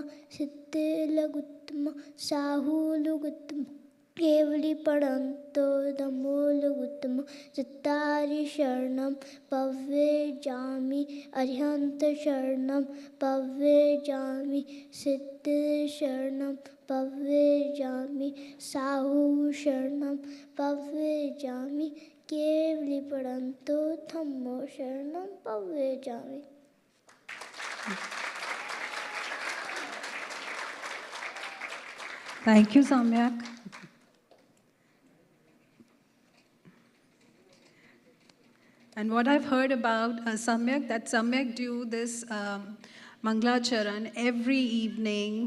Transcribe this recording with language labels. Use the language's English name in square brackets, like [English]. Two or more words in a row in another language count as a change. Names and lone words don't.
[Prakrit languages] Siddhe Lagutma Sahu Lugutma Kevli Padanto Dhammo Lagutma Chittari Sharanam Pave Jami Arihanta Sharanam Pave Jami Siddhi Sharanam Pave Jami Sahu Sharanam Pave Jami Kevli Padanto Dhammo Sharanam Pave Jami. [English] Thank you, Samyak. And what I've heard about Samyak, that Samyak do this Mangla Charan every evening.